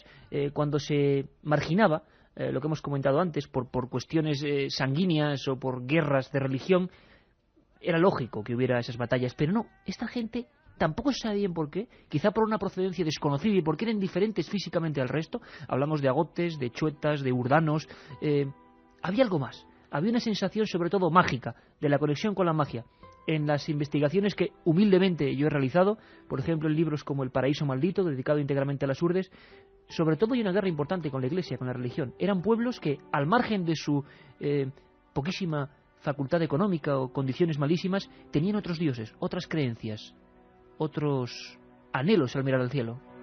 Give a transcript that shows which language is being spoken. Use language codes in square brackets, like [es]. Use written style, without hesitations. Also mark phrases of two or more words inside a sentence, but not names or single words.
[es] Cuando se marginaba, lo que hemos comentado antes, por cuestiones sanguíneas o por guerras de religión, era lógico que hubiera esas batallas, pero no, esta gente tampoco se sabe bien por qué, quizá por una procedencia desconocida y porque eran diferentes físicamente al resto. Hablamos de agotes, de chuetas, de urdanos, había algo más, había una sensación sobre todo mágica, de la conexión con la magia. En las investigaciones que humildemente yo he realizado, por ejemplo en libros como El paraíso maldito, dedicado íntegramente a las urdes, sobre todo hay una guerra importante con la Iglesia, con la religión. Eran pueblos que, al margen de su poquísima facultad económica o condiciones malísimas, tenían otros dioses, otras creencias, otros anhelos al mirar al cielo.